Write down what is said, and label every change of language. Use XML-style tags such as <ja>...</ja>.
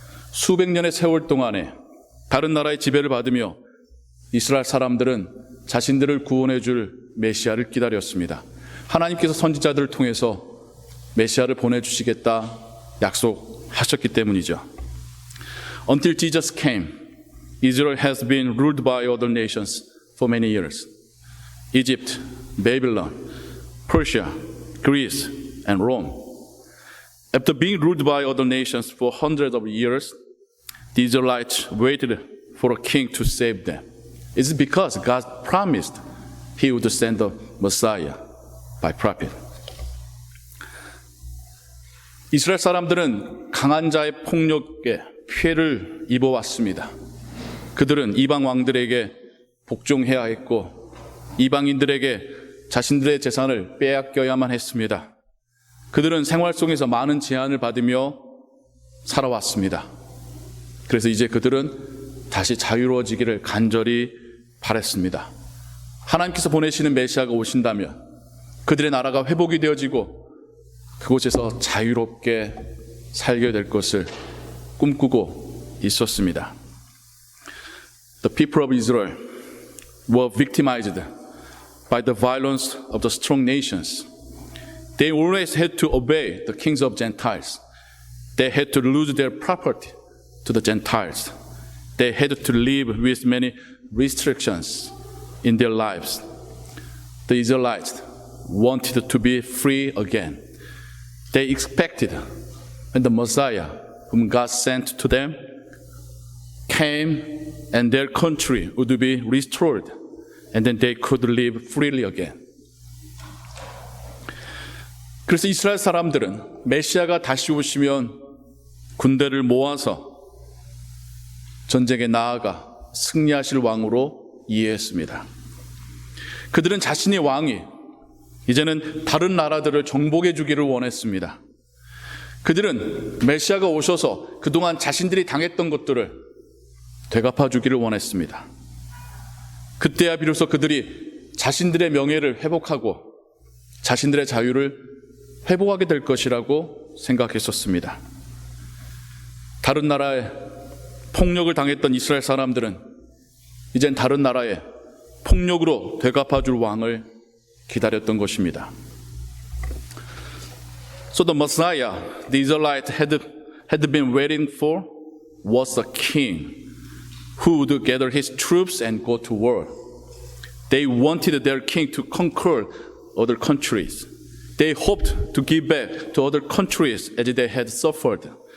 <ko>수백 년의 세월 동안에 다른 나라의 지배를 받으며 이스라엘 사람들은 자신들을 구원해 줄 메시아를 기다렸습니다. 하나님께서 선지자들을 통해서 메시아를 보내주시겠다 약속하셨기 때문이죠.</ko> <en>Until Jesus came, Israel has been ruled by other nations for many years. Egypt, Babylon, Persia, Greece, and Rome. After being ruled by other nations for hundreds of years, the Israelites waited for a king to save them. It's because God promised He would send the Messiah by prophet.</en> <ko>이스라엘 사람들은 강한 자의 폭력에 피해를 입어왔습니다. 그들은 이방 왕들에게 복종해야 했고 이방인들에게 자신들의 재산을 빼앗겨야만 했습니다. 그들은 생활 속에서 많은 제한을 받으며 살아왔습니다. 그래서 이제 그들은 다시 자유로워지기를 간절히 바랬습니다. 하나님께서 보내시는 메시아가 오신다면 그들의 나라가 회복이 되어지고 그곳에서 자유롭게 살게 될 것을 꿈꾸고 있었습니다.</ko> <en>The people of Israel were victimized by the violence of the strong nations. They always had to obey the kings of Gentiles. They had to lose their property to the Gentiles. They had to live with many restrictions in their lives. The Israelites wanted to be free again. They expected when the Messiah, whom God sent to them, came and their country would be restored, and then they could live freely again.</en> <ko>그래서 이스라엘 사람들은 메시아가 다시 오시면 군대를 모아서 전쟁에 나아가 승리하실 왕으로 이해했습니다. 그들은 자신의 왕이 이제는 다른 나라들을 정복해 주기를 원했습니다. 그들은 메시아가 오셔서 그동안 자신들이 당했던 것들을 되갚아 주기를 원했습니다. 그때야 비로소 그들이 자신들의 명예를 회복하고 자신들의 자유를 회복하게 될 것이라고 생각했었습니다. 다른 나라에 폭력을 당했던 이스라엘 사람들은 이젠 다른 나라에 폭력으로 되갚아 줄 왕을 기다렸던 것입니다.</ko> <en>So the Messiah the Israelites had been waiting for was a king who would gather his troops and go to war. They wanted their king to conquer other countries. They hoped to give back to other countries as they had suffered.</en>